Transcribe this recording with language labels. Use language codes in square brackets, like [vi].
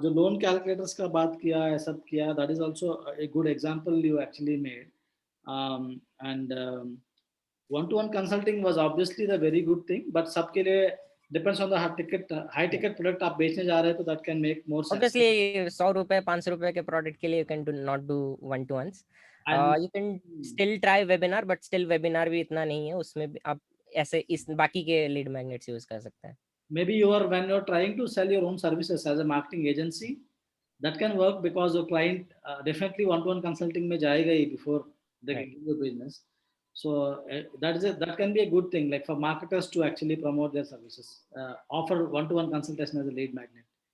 [hi] जो loan calculators का बात किया है, सब किया, [en] that is also a good example you actually made. And one-to-one consulting was obviously the very good thing, but सबके लिए depends on the high ticket product [hi] आप बेचने जा रहे हैं, तो [en] that can make more sense. Obviously [hi] 100 रुपए 500 रुपए के प्रोडक्ट के लिए [en] you can not do one to ones. And You can still try webinar, but still webinar [hi] भी इतना नहीं है, उसमें भी आप ऐसे इस बाकी के लीड मैग्नेट्स यूज कर सकते हैं. [en] maybe when you're trying to sell your own services as a marketing agency, that can work because your client definitely one-to-one consulting [hi] में जाएगा ही [en] before they Right. can give you business. So that can be a good thing, like for marketers to actually promote their services, offer one-to-one consultation as a lead magnet.